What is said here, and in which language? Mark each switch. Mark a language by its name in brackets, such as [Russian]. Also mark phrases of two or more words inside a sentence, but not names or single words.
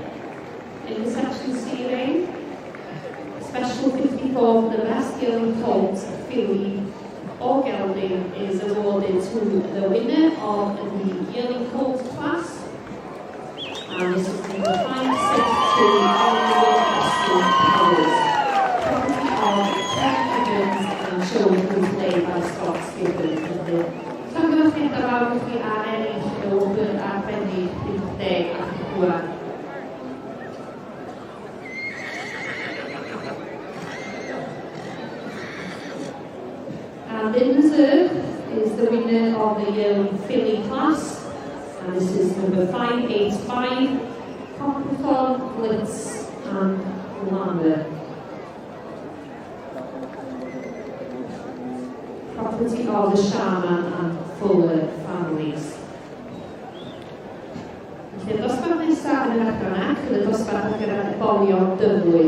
[English] In the section C ring, special 54 for the best yearling colt filly or gelding is awarded to the winner of the yearling colt class. And this is number 562 Powers. Property of Terry Evans and children played by Scott Skippers. [Welsh] Llongyfarchiadau fawr i chi ar ennill o byr arbennig 50 a 4. [English] And in reserve is the winner of the yearling filly class, and this is number 585, Copperthorne, Blitz and Lander. Property of the Sharman and Fuller families. [Welsh] Felly'r dosbarth nesaf yn yr adran y dosbarth ar gyfer bolio dyfwy.